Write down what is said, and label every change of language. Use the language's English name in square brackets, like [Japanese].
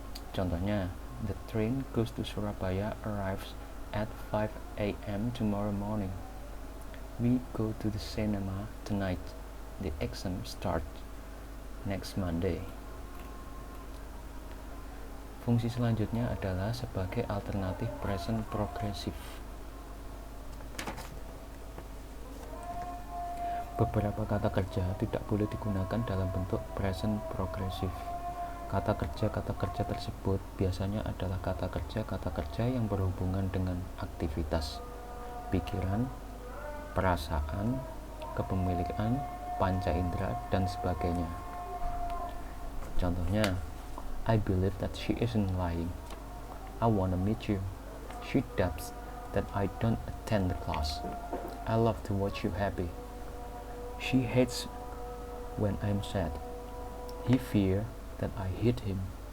[Indonesian] Contohnya, [English] the train goes to Surabaya arrives at 5 a.m. tomorrow morning. We go to the cinema tonight. The exam starts next Monday. [Indonesian] Fungsi selanjutnya adalah sebagai alternatif present progressive. Beberapa kata kerja tidak boleh digunakan dalam bentuk present progressive. Kata kerja tersebut biasanya adalah kata kerja yang berhubungan dengan aktivitas, pikiran, perasaan, kepemilikan, panca indera, dan sebagainya. Contohnya, [English] I believe that she isn't lying. I wanna meet you. She doubts that I don't attend the class. I love to watch you happy. She hates when I'm sad. He fears that I hit him.